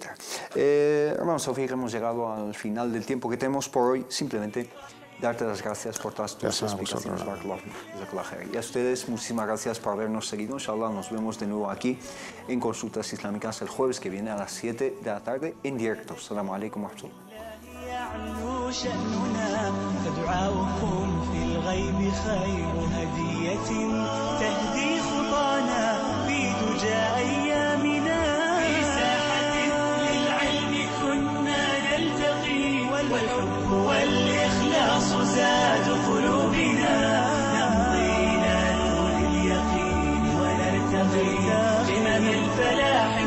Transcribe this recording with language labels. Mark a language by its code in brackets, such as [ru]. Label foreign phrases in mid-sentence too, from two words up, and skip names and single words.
[es] Hermano Taoufik, hemos llegado al final del tiempo que tenemos por hoy. Simplemente darte las gracias por todas tus explicaciones. Y a ustedes, muchísimas gracias por habernos seguido. Inshallah, nos vemos de nuevo aquí en Consultas Islámicas el jueves que viene a las 7 de la tarde en directo. [ar] السلام عليكم ورحمة الله. يعلو شأننا فدعاؤكم في الغيب خير هدية تهدي خطانا في دجى أيامنا في ساحة للعلم كنا نلتقي والحب والإخلاص زاد قلوبنا نمضي ننول اليقين ونرتقي قمم الفلاح